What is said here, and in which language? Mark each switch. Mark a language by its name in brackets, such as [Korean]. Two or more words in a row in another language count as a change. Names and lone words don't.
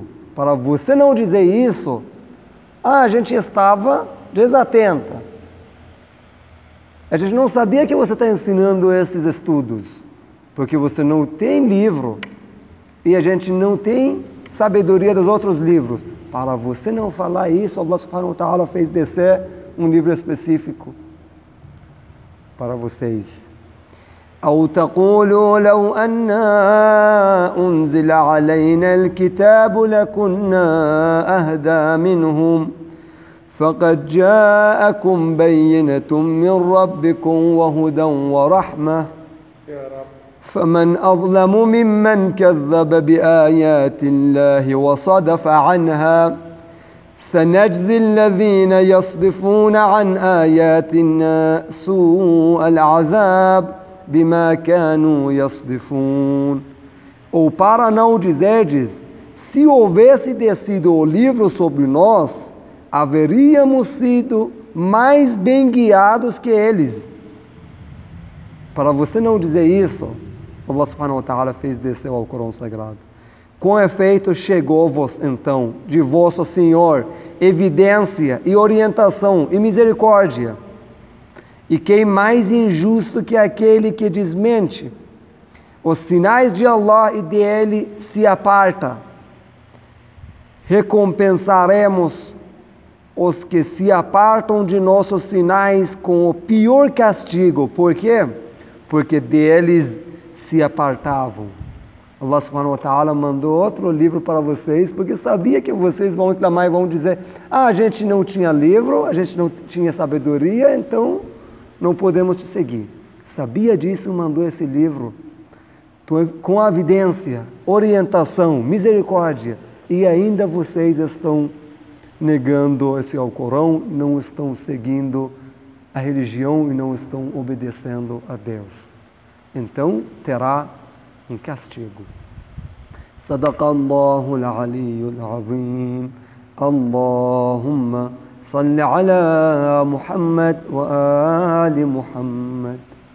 [Portuguese] Para você não dizer isso, a gente estava desatenta. A gente não sabia que você está ensinando esses estudos, porque você não tem livro e a gente não tem sabedoria dos outros livros. Para você não falar isso, [Arabic] الله سبحانه وتعالى [Portuguese] fez descer um livro específico para vocês. [Arabic] أو تقولوا لو أنا أنزل علينا الكتاب لكنا أهدى منهم فقد جاءكم بينة من ربكم وهدى ورحمة فمن أظلم ممن كذب بآيات الله وصدف عنها سنجزي الذين يصدفون عن آياتنا سوء العذاب بما كانوا يصدفون. [Portuguese] Ou para não dizerdes, se houvesse descido o livro sobre nós, haveríamos sido mais bem guiados que eles. Para você não dizer isso, [Arabic] الله سبحانه وتعالى [Portuguese] fez descer ao Corão Sagrado. Com efeito, chegou-vos então de vosso Senhor evidência e orientação e misericórdia. E quem mais injusto que aquele que desmente? Os sinais de Allah e dele se aparta. Recompensaremos os que se apartam de nossos sinais com o pior castigo. Por quê? Porque deles se apartavam. [Arabic] الله سبحانه وتعالى [Portuguese] mandou outro livro para vocês, porque sabia que vocês vão reclamar e vão dizer, a gente não tinha livro, a gente não tinha sabedoria, então não podemos te seguir. Sabia disso, mandou esse livro com evidência, orientação, misericórdia, e ainda vocês estão negando esse Alcorão, não estão seguindo a religião e não estão obedecendo a Deus. Então terá um castigo. [Arabic] صدق الله العلي العظيم. Allahumma صل على محمد وآل محمد